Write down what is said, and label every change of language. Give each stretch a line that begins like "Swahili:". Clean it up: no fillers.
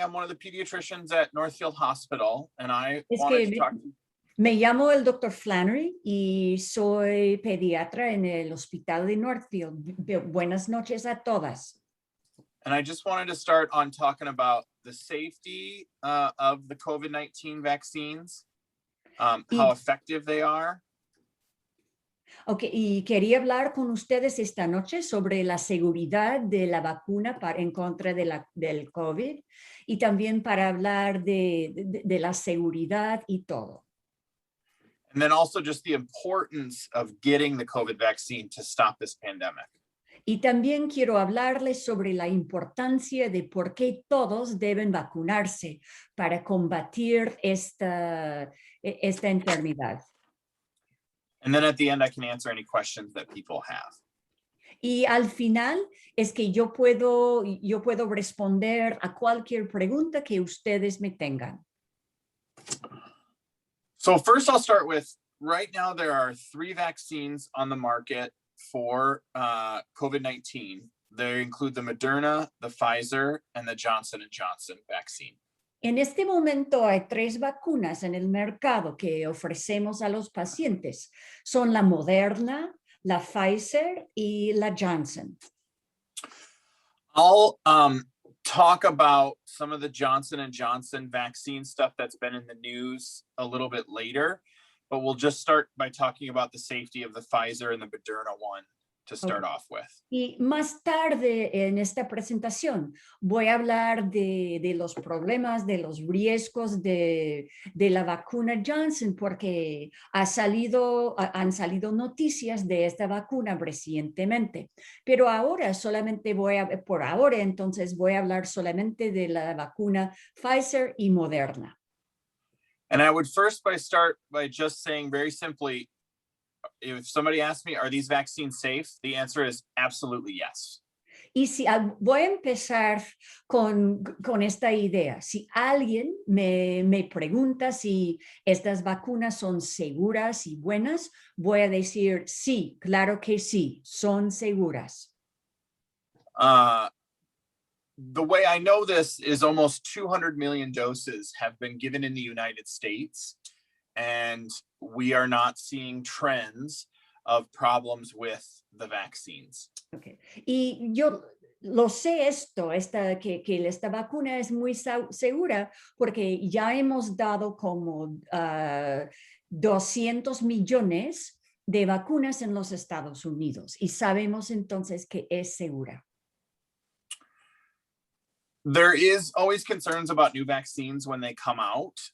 English: I'm one of the pediatricians at Northfield Hospital, and I
Spanish: Es
English: wanted
Spanish: que
English: to talk to you.
Spanish: me llamo el Dr. Flannery y soy pediatra en el hospital de Northfield. Buenas noches a todas.
English: And I just wanted to start on talking about the safety of the COVID-19 vaccines, how effective they are.
Spanish: Okay, y quería hablar con ustedes esta noche sobre la seguridad de la vacuna en contra del COVID y también para hablar de la seguridad y todo.
English: And then also just the importance of getting the COVID vaccine to stop this pandemic.
Spanish: Y también quiero hablarles sobre la importancia de por qué todos deben vacunarse para combatir esta enfermedad.
English: And then at the end, I can answer any questions that people have.
Spanish: Y al final es que yo puedo responder a cualquier pregunta que ustedes me tengan.
English: So first I'll start with, right now there are 3 vaccines on the market for COVID-19. They include the Moderna, the Pfizer, and the Johnson & Johnson vaccine.
Spanish: En este momento hay 3 vacunas en el mercado que ofrecemos a los pacientes. Son la Moderna, la Pfizer y la Johnson.
English: I'll talk about some of the Johnson & Johnson vaccine stuff that's been in the news a little bit later, but we'll just start by talking about the safety of the Pfizer and the Moderna one to start off with.
Spanish: Y más tarde en esta presentación voy a hablar de los problemas, de los riesgos de la vacuna Johnson, porque han salido noticias de esta vacuna recientemente. Pero ahora por ahora entonces voy a hablar solamente de la vacuna Pfizer y Moderna.
English: And I would first start by just saying very simply, if somebody asks me, are these vaccines safe? The answer is absolutely yes.
Spanish: Y voy a empezar con esta idea. Si alguien me pregunta si estas vacunas son seguras y buenas, voy a decir sí, claro que sí, son seguras.
English: The way I know this is almost 200 million doses have been given in the United States, and we are not seeing trends of problems with the vaccines. Okay.
Spanish: Y yo lo sé que esta vacuna es muy segura porque ya hemos dado como 200 millones de vacunas en los Estados Unidos y sabemos entonces que es segura.
English: There is always concerns about new vaccines when they come out.